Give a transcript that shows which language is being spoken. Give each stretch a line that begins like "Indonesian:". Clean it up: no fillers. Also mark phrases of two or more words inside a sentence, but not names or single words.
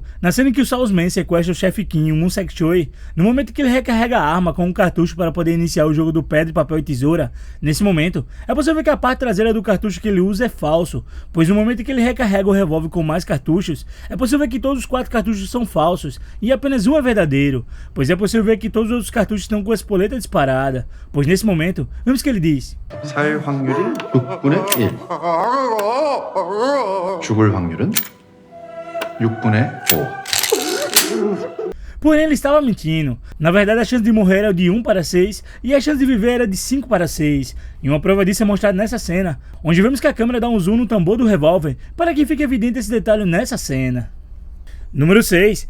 Portuguese: Na cena em que o Salesman sequestra o chefe Kim, o Won Sek-choi, no momento que ele recarrega a arma com um cartucho para poder iniciar o jogo do pedra, papel e tesoura, nesse momento, é possível ver que a parte traseira do cartucho que ele usa é falso, pois no momento em que ele recarrega o revólver com mais cartuchos, é possível ver que todos os 4 cartuchos são falsos, e apenas um é verdadeiro, pois é possível ver que todos os outros cartuchos estão com a espoleta disparada, pois nesse momento, vemos que ele diz:
Korean: 살 확률이 6분의 1. 죽을 확률은 6분의 5.
Portuguese: Porém ele estava mentindo. Na verdade a chance de morrer era de 1 para 6 e a chance de viver era de 5 para 6. E uma prova disso é mostrada nessa cena, onde vemos que a câmera dá um zoom no tambor do revólver para que fique evidente esse detalhe nessa cena. Número 6.